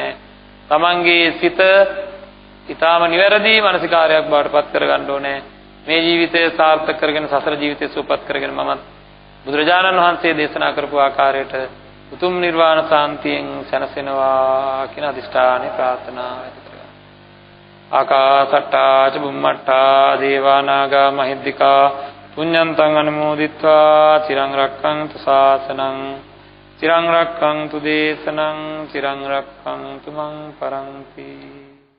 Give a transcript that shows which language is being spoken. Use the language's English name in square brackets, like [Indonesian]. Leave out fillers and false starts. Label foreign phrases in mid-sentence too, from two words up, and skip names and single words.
[Sinhala] තමන්ගේ සිත ඊටාම නිවැරදි මානසිකාරයක් බවට පත් කරගන්න ඕනේ. මේ ජීවිතය සාර්ථක කරගෙන සසර ජීවිතය සුවපත් කරගෙන මම බුදුරජාණන් වහන්සේ දේශනා කරපු ආකාරයට උතුම් නිර්වාණ සාන්තියෙන් සැනසෙනවා කියන අදිෂ්ඨානය ප්‍රාර්ථනා ඇති කරගන්න. [Pali] ආකාසට්ටා ච බුම්මට්ටා දේවා නාග මහිද්దికා පුඤ්ඤන්තං අනුමෝදිත්වා චිරං රක්ඛන්තු ශාසනං චිරං රක්ඛන්තු දේශනං චිරං රක්ඛන්තු මං පරන්ති.